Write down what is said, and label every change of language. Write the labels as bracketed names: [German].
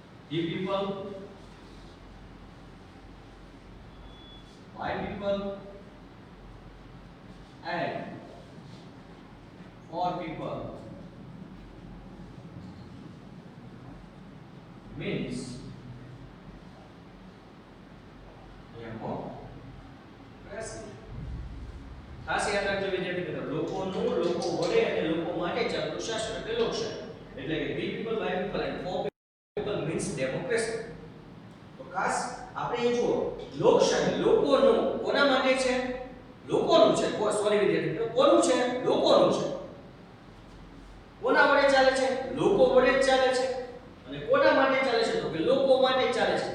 [English] The people, by people, and for people means democracy. [Gujarati] ખાસ યાદ રાખજો વિદ્યાર્થી મિત્રો, લોકોનું લોકો વડે અને લોકો માટે ચાલતું શાસન એટલે લોકશાહી. એટલે કે [English] the people, by people, and for people means democracy. [Gujarati] તો ખાસ આપણે એ જુઓ, લોકશાહી લોકોનું કોના માટે છે? લોકોનું છે. સોરી વિદ્યાર્થી મિત્રો, કોનું છે? લોકોનું છે. કોના વડે ચાલે છે? લોકો વડે જ ચાલે છે. અને કોના માટે ચાલે છે? તો કે લોકો માટે ચાલે છે.